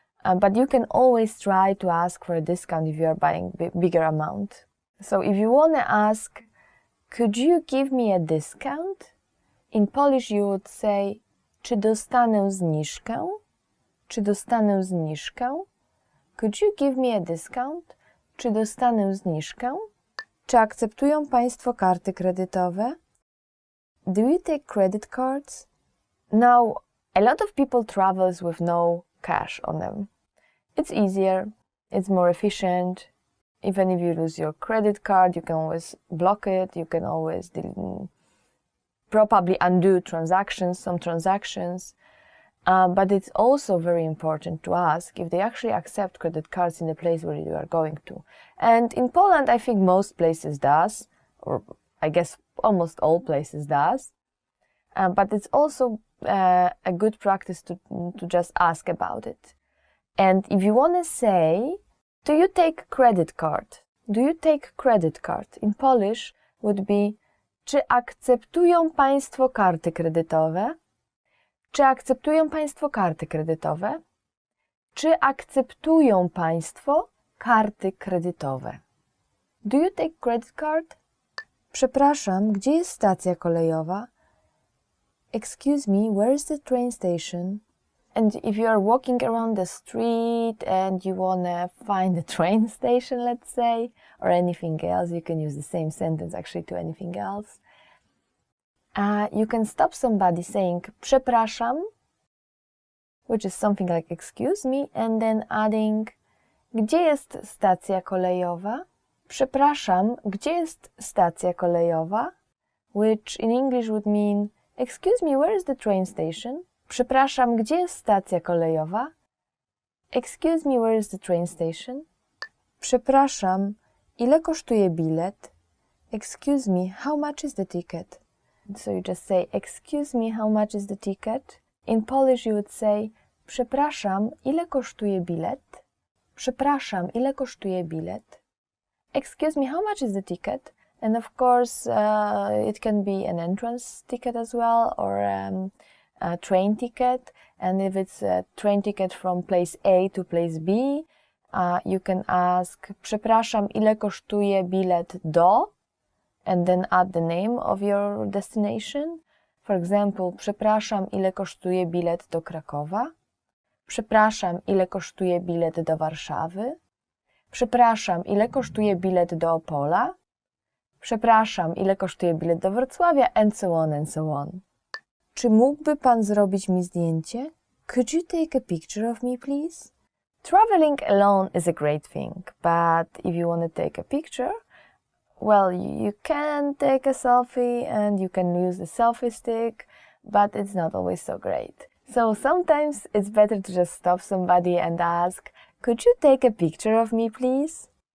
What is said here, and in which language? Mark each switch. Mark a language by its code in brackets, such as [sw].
[en] But you can always try to ask for a discount if you are buying bigger amount. So if you want to ask, could you give me a discount? In Polish you would say, [pl] Czy dostanę zniżkę? Czy dostanę zniżkę? [en] Could you give me a discount? [pl] Czy dostanę zniżkę? Czy akceptują Państwo karty kredytowe? [en] Do you take credit cards? Now, a lot of people travels with no cash on them. It's easier, it's more efficient. Even if you lose your credit card, you can always block it, you can always probably undo some transactions. But it's also very important to ask if they actually accept credit cards in the place where you are going to. And in Poland, I think most places does, or I guess almost all places does. But it's also a good practice to just ask about it. And if you want to say, do you take credit card? Do you take credit card? In Polish would be, [pl] czy akceptują Państwo karty kredytowe? Czy akceptują Państwo karty kredytowe? Czy akceptują Państwo karty kredytowe? [en] Do you take credit card? [pl] Przepraszam, gdzie jest stacja kolejowa? [en] Excuse me, where is the train station? And if you are walking around the street and you want to find the train station, let's say, or anything else, you can use the same sentence actually to anything else. You can stop somebody saying [pl] przepraszam, [en] which is something like excuse me, and then adding [pl] gdzie jest stacja kolejowa? Przepraszam, gdzie jest stacja kolejowa? [en] Which in English would mean excuse me, where is the train station? [pl] Przepraszam, gdzie jest stacja kolejowa? [en] Excuse me, where is the train station? [pl] Przepraszam, ile kosztuje bilet? [en] Excuse me, how much is the ticket? So you just say, excuse me, how much is the ticket? In Polish you would say, [pl] przepraszam, ile kosztuje bilet? Przepraszam, ile kosztuje bilet? [en] Excuse me, how much is the ticket? And of course, it can be an entrance ticket as well, or a train ticket. And if it's a train ticket from place A to place B, you can ask, [pl] przepraszam, ile kosztuje bilet do? [en] And then add the name of your destination. For example, [pl] przepraszam, ile kosztuje bilet do Krakowa? Przepraszam, ile kosztuje bilet do Warszawy? Przepraszam, ile kosztuje bilet do Opola? Przepraszam, ile kosztuje bilet do Wrocławia? [en] And so on, and so on. [pl] Czy mógłby Pan zrobić mi zdjęcie? [en] Could you take a picture of me, please? Traveling alone is a great thing, but if you want to take a picture, well, you can take a selfie and you can use the selfie stick, but it's not always so great. So sometimes it's better to just stop somebody and ask, could you take a picture of me, please?